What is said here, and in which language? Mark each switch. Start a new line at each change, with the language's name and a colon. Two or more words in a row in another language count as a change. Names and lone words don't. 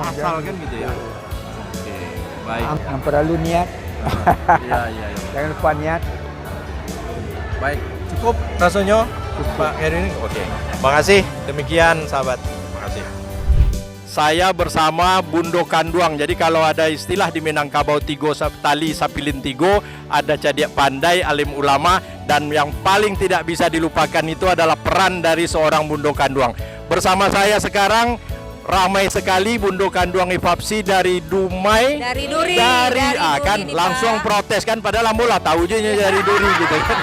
Indonesian: asal kan gitu ya. Oke, baik. Yang perlu niat. Iya. Jangan lupa niat. Baik, cukup rasanya Pak Heri ini. Oke. Makasih. Demikian sahabat. Makasih. Saya bersama Bundo Kanduang. Jadi kalau ada istilah di Minangkabau Tigo Tali Sapilin Tigo, ada
Minangkabau: cadiak pandai,
Indonesian: alim ulama, dan yang paling tidak bisa dilupakan itu adalah peran dari seorang Bundo Kanduang. Bersama saya sekarang ramai sekali Bundo Kanduang IPAPSI dari Dumai, Dari Duri, kan nih, langsung Pak. protes kan, padahal ambola tahu aja dari Duri gitu kan.